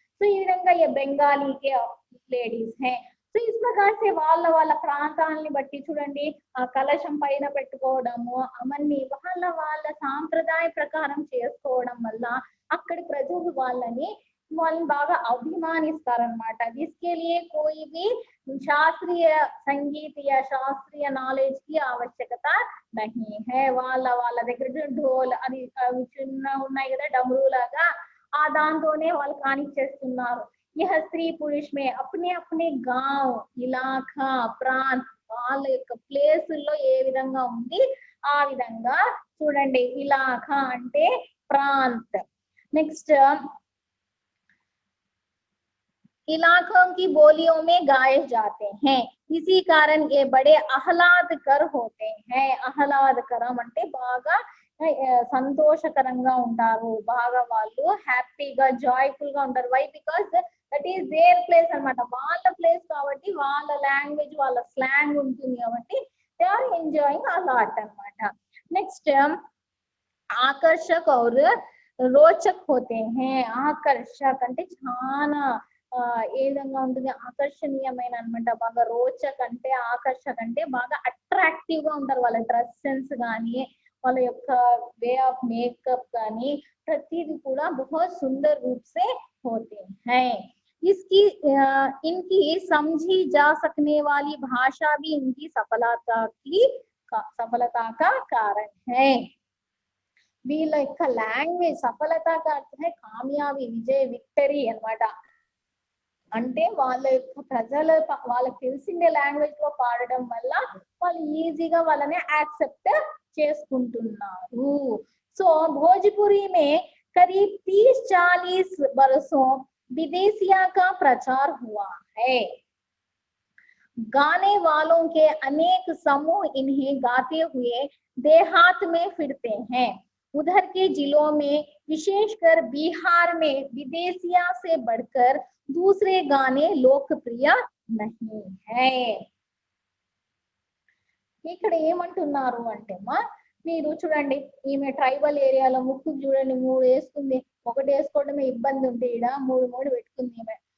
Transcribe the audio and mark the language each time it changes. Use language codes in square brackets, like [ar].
[te] So ఈ విధంగా [hi] ఏ బెంగాలీకే ladies హే. [te] So ఈ ప్రకారం వాళ్ళ ప్రాంతాలని బట్టి చూడండి ఆ కలశం పైన పెట్టుకోవడము అవన్నీ వాళ్ళ సాంప్రదాయ ప్రకారం చేసుకోవడం వల్ల అక్కడి ప్రజలు వాళ్ళని బాగా అభిమానిస్తారనమాట. [hi] जिसके लिए कोई भी शास्त्रीय संगीत या शास्त्रीय नॉलेज की आवश्यकता नहीं है. [te] వాళ్ళ దగ్గర ఢోల్ అది చిన్న ఉన్నాయి కదా డమరు లాగా, ఆ దాంతోనే వాళ్ళు కానిచ్చేస్తున్నారు. [hi] यह स्त्री पुरुष में अपने अपने गांव इलाका प्रांत [te] వాళ్ళ యొక్క ప్లేసుల్లో ఏ విధంగా ఉంది ఆ విధంగా చూడండి. ఇలాఖా అంటే ప్రాంత్. [hi] నెక్స్ట్ इलाकों की बोलियों में गाए जाते हैं. इसी कारण ये बड़े ఆహ్లాదకర होते हैं. [te] ఆహ్లాదకరం అంటే బాగా సంతోషకరంగా ఉంటారు, బాగా వాళ్ళు హ్యాపీగా జాయ్ఫుల్ గా ఉంటారు. [en] why because that is their place [te] అన్నమాట. వాళ్ళ ప్లేస్ కాబట్టి వాళ్ళ లాంగ్వేజ్ వాళ్ళ స్లాంగ్ ఉంటుంది కాబట్టి [en] they are enjoying a lot [te] అన్నమాట. [hi] నెక్స్ట్ ఆకర్షక్ और रोचक होते हैं. [te] ఆకర్షక్ అంటే చాలా ఏ విధంగా ఉంటుంది, ఆకర్షణీయమైన అన్నమాట. బాగా రోచక్ అంటే ఆకర్షక్ అంటే బాగా అట్రాక్టివ్ గా ఉంటారు. వాళ్ళ డ్రెస్ సెన్స్ కానీ వాళ్ళ యొక్క వే ఆఫ్ మేకప్ కానీ ప్రతిదీ కూడా [hi] बहुत सुंदर रूप से होते हैं. इसकी इनकी समझी जा सकने वाली भाषा भी इनकी सफलता का कारण है. [te] వీళ్ళ యొక్క లాంగ్వేజ్ సఫలత అంటే కామయాబి విజయ్ విక్టరీ అన్నమాట. అంటే వాళ్ళ యొక్క ప్రజల వాళ్ళకి తెలిసిందే లాంగ్వేజ్ లో పాడడం వల్ల వాళ్ళు ఈజీగా వాళ్ళని యాక్సెప్ట్ చేసుకుంటున్నారు. [hi] సో भोजपुरी में करीब 30-40 बरसों विदेशिया का प्रचार हुआ है. गाने वालों के अनेक समूह इन्हें गाते हुए देहात में फिरते हैं. उधर के जिलों में विशेषकर बिहार में विदेशिया से बढ़कर दूसरे गाने लोकप्रिय नहीं है. [te] ఇక్కడ ఏమంటున్నారు అంటే మీరు చూడండి ఈమె ట్రైబల్ ఏరియాలో ముక్కు చూడండి 3 వేసుకుంది, ఒకటి వేసుకోవడమే ఇబ్బంది ఉంది, ఈడ 3 పెట్టుకుంది ఈమె.